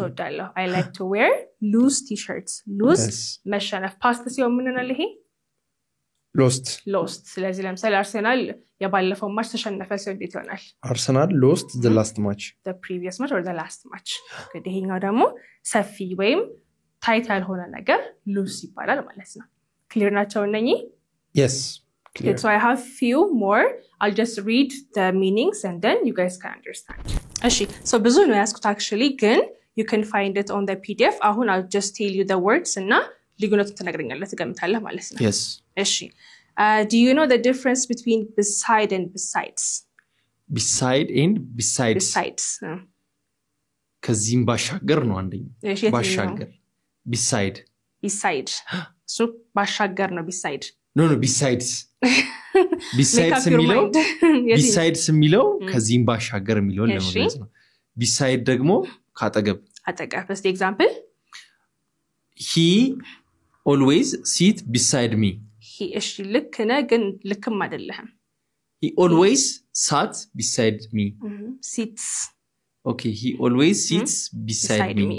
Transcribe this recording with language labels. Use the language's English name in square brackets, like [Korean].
[English] ወዳለሁ I like to wear loose t-shirts. [Amharic] Loose መሸነፍ ፓስት ሲሆን ምን ነው ይሄ lost ስለዚህ ለምሳሌ አርሰናል የባለፈው ማች ተሸነፈ ሲሆን እንዴት ይሆናል [English] አርሰናል lost the last match the previous match or the last match [Amharic] እንግዲህ ይሄኛው ደግሞ ሰፊ ወይም ታይት ያልሆነ ነገር loose ይባላል ማለት ነው ክሊር ናቸው እነኚህ [English] yes clear. Okay, so I have few more. I'll just read the meanings and then you guys can understand. Ashi, so [Amharic] ብዙ ነው ያስኩት [English] actually ግን you can find it on the PDF. [Amharic] አሁን [English] I'll just tell you the words [Amharic] እና ልዩነቱን ትነግረኛለህ ትገምታለህ ማለት ነው. [English] Yes. [Amharic] እሺ. [English] Do you know the difference between beside and besides? Beside and besides. Besides. [Amharic] ከዚህም ባሻገር ነው አንደኛው. ባሻገር. Beside. So ባሻገር ነው beside. [English] No, besides. [Amharic] Besides የሚለው ከዚህም ባሻገር የሚለው ለማለት ነው. Beside ደግሞ ካጠገብ. [English] First example. He always sit beside me. [Amharic] He እሺ ልክ ነህ ግን ልክም አይደለህም. [English] He always sat beside me. Sits. Okay, he always sits beside me.